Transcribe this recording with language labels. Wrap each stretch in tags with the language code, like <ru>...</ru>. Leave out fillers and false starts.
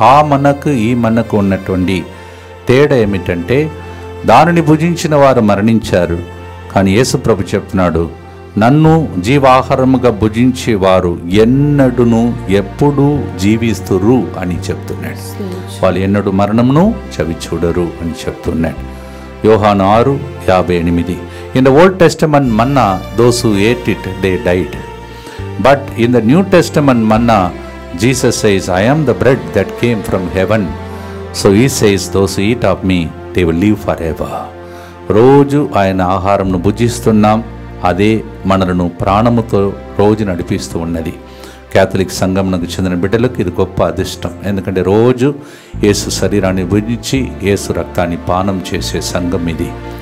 <te>ఆ మన్నకు ఈ మన్నకు ఉన్నటువంటి తేడా ఏమిటంటే దానిని భుజించిన వారు మరణించారు, కానీ యేసు ప్రభు చెప్తున్నాడు, నన్ను జీవాహారముగా భుజించేవారు ఎన్నడును ఎప్పుడూ జీవిస్తురు అని చెప్తున్నాడు. వాళ్ళు ఎన్నడూ మరణమును చవి చూడరు అని చెప్తున్నాడు. యోహాను 6:58.</te> <en>In the Old Testament manna, those who ate it, they died. But in the New Testament manna, Jesus says, I am the bread that came from heaven. So he says, those who eat of me, they will live forever.</en> <te>రోజు ఆయన ఆహారంను భుజిస్తున్నాం, అదే మనలను ప్రాణముతో రోజు నడిపిస్తూ ఉన్నది. Catholic సంఘంకు చెందిన బిడ్డలకు ఇది గొప్ప అదృష్టం. ఎందుకంటే రోజు యేసు శరీరాన్ని భుజించి యేసు రక్తాన్ని పానం చేసే సంఘం ఇది.</te>